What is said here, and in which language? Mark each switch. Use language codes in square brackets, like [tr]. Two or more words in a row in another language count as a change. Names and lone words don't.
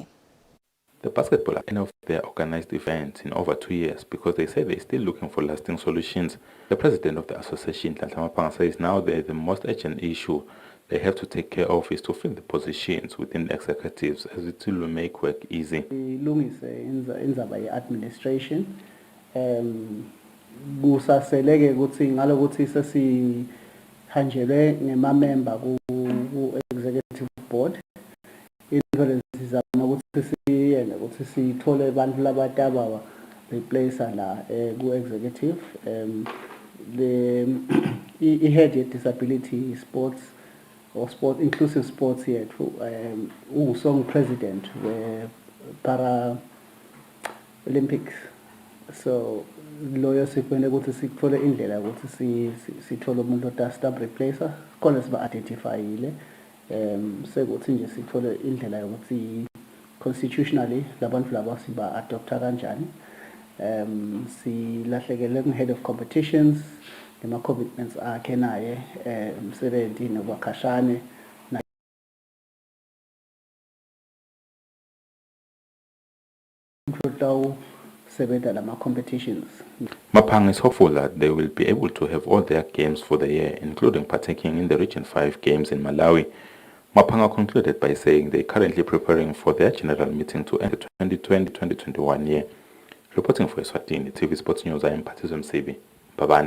[en] The basketball are end of their organized events in over 2 years because they say they're still looking for lasting solutions. The president of the association, Nhlanhla Maphanga, says now the most urgent issue they have to take care of is to fill the positions within the executives as it will make work easy. [ss] Indaba ye-administration kusaseleke ukuthi ngalokuthi sesihanjelwe ngema-member ku- [en] executive board [ss] into sizama ukuthi sithole abantu labadaba replacer la ku-executive [en] the head ye-disability sports or sport inclusive sports [ss] yethu song [en] president we-para Olympics. [ss] So loyo sikwende ukuthi sithole indlela ukuthi sithole umuntu ota-stamp replacer khona siba-identifyile sekuthi nje sithole indlela yokuthi constitutionally labantu laba siba-adopta kanjani. Silahlekele ku- [en] head of competitions [ss] nema-commitments akhe naye umsebenzi nobakhashane competitions. [en] Maphanga is hopeful that they will be able to have all their games for the year, including partaking in the Region 5 games in Malawi. Maphanga concluded by saying they are currently preparing for their general meeting to end the 2020-2021 year. Reporting for Eswatini TV Sports News, I am Patizwe Msibi, Mbabane.